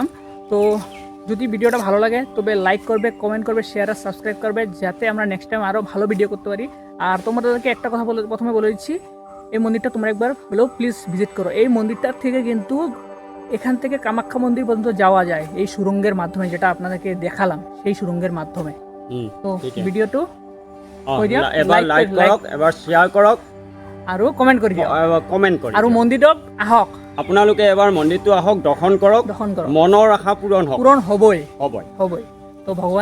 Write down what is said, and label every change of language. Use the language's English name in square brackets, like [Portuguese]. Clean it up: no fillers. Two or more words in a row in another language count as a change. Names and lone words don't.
[Bangla] তো যদি ভিডিওটা ভালো লাগে তবে লাইক করবে, কমেন্ট করবে, শেয়ার আর সাবস্ক্রাইব করবে, যাতে আমরা [English] next time [Bangla] আরও ভালো ভিডিও করতে পারি। আর তোমাদেরকে একটা কথা প্রথমে বলে দিচ্ছি, এই মন্দিরটা তোমরা একবার হলেও [English] please visit [Bangla] করো। এই মন্দিরটার থেকে কিন্তু এখান থেকে কামাখ্যা মন্দির পর্যন্ত যাওয়া যায় এই সুড়ঙ্গের মাধ্যমে, যেটা আপনাদেরকে দেখালাম সেই সুড়ঙ্গের মাধ্যমে। [Assamese] তো ভিডিওটো এবাৰ লাইক কৰক, এবাৰ শ্বেয়াৰ কৰক আৰু কমেন্ট কৰি দিয়ক, কমেণ্ট কৰক। আৰু মন্দিৰত আহক, আপোনালোকে এবাৰ মন্দিৰটো আহক, দৰ্শন কৰক, দৰ্শন কৰক, মনৰ আশা পূৰণ হওক, পূৰণ হ'বই হ'বই। হ'বই। তো ভগৱান